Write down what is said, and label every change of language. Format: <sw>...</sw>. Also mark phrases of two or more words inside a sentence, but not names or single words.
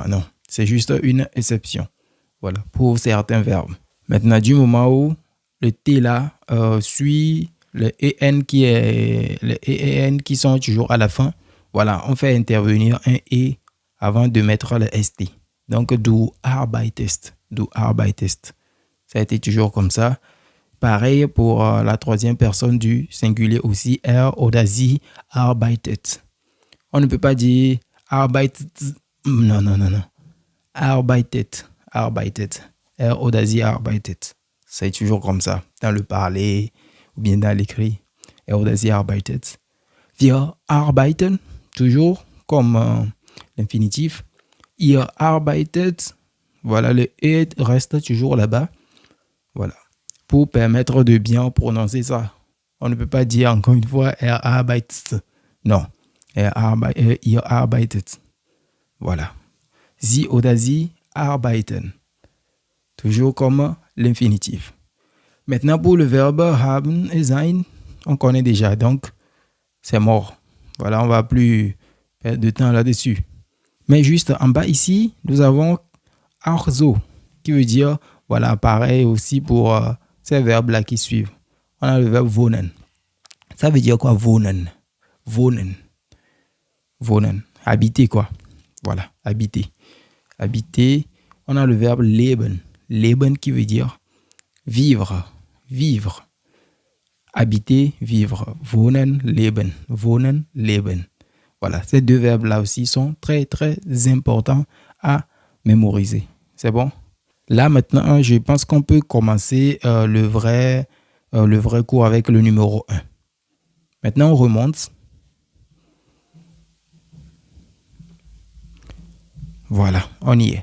<fr>Non, c'est juste une exception. Voilà, pour certains verbes. Maintenant, du moment où le T là suit le EN qui sont toujours à la fin, voilà, on fait intervenir un E avant de mettre le ST. Donc,</fr> <de>du arbeitest. Du arbeitest.</de> <fr>Ça a été toujours comme ça. Pareil pour la troisième personne du singulier aussi,</fr> <de>oder sie arbeitet.</de> <fr>On ne peut pas dire arbeitet.</fr> <de>Non. Arbeitet. arbeitet. Sie arbeitet.</de> <fr>C'est toujours comme ça, dans le parler ou bien dans l'écrit.</fr> <de>Sie arbeitet. Wir arbeiten,</de> <fr>toujours comme l'infinitif.</fr> <de>Ihr arbeitet.</de> <fr>Voilà, le et reste toujours là-bas. Voilà. Pour permettre de bien prononcer ça. On ne peut pas dire encore une fois arbeitet.</fr> <de>Non. Ihr arbeitet. Voilà. Sie oder sie arbeiten.</de> <fr>Toujours comme l'infinitif. Maintenant, pour le verbe haben et sein, on connaît déjà. Donc, c'est mort. Voilà, on ne va plus perdre de temps là-dessus. Mais juste en bas ici, nous avons</fr> <de>auch so,</de> <fr>qui veut dire, voilà, pareil aussi pour ces verbes-là qui suivent. On a le verbe wohnen. Ça veut dire quoi, wohnen?</fr> <de>Wohnen. Wohnen.</de> <fr>Habiter, quoi. Voilà, habiter. Habiter. On a le verbe leben. Leben qui veut dire vivre. Vivre. Habiter, vivre.</fr> <de>Wohnen, leben. Wohnen, leben.</de> <fr>Voilà, ces deux verbes-là aussi sont très, très importants à mémoriser. C'est bon? Là, maintenant, je pense qu'on peut commencer le vrai cours avec le numéro 1. Maintenant, on remonte. Voilà, on y est.</fr>